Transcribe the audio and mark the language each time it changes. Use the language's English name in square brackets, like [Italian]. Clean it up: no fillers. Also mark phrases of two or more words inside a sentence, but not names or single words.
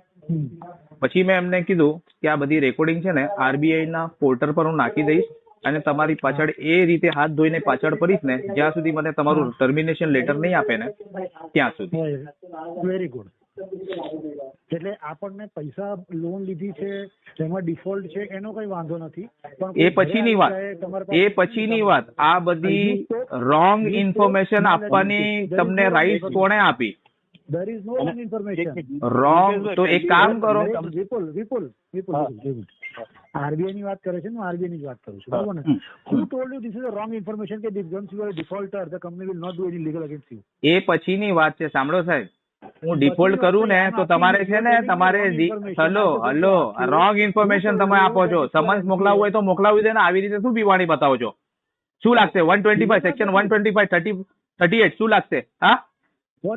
[Gujarati] પછી મેં એમને કીધું કે આ બધી રેકોર્ડિંગ છે ને આરબીઆઈ ના પોર્ટલ પર હું નાખી દઈશ અને તમારી પાછળ એ રીતે હાથ ધોઈને પાછળ પડીશ ને જ્યાં સુધી મને તમારું [English] termination letter [Gujarati] નહીં આપે ને ત્યાં સુધી. [English] very good, [Gujarati] એટલે આપણને પૈસા લોન લીધી છે એમાં ડિફોલ્ટ છે એનો કઈ વાંધો નથી, પણ એ પછીની વાત, એ પછીની વાત. આ બધી [English] wrong information [Gujarati] આપવાની તમને રાઈટ કોણે આપી? [English] there is no wrong information. [Gujarati] રોંગ તો એક કામ કરો, વિપુલ આરબીઆઈ ની વાત કરે છે ને, હું આરબીઆઈ ની જ વાત કરું છું, બરોબર ને? [English] who told you this is a wrong information કે once you are a defaulter the company will not do any legal against you? [Gujarati] એ પછીની વાત છે. સાંભળો સાહેબ, હું ડિફોલ્ટ કરું ને તો તમારે છે ને, તમારે હલો [English] wrong information [Gujarati] તમે આપો છો. સમન્સ મોકલાવવું હોય તો મોકલાવી દે ને. આવી રીતે શું બીવાણી બતાવો છો? શું લાગશે? 125 સેક્શન 125 38 શું લાગશે? [English] What?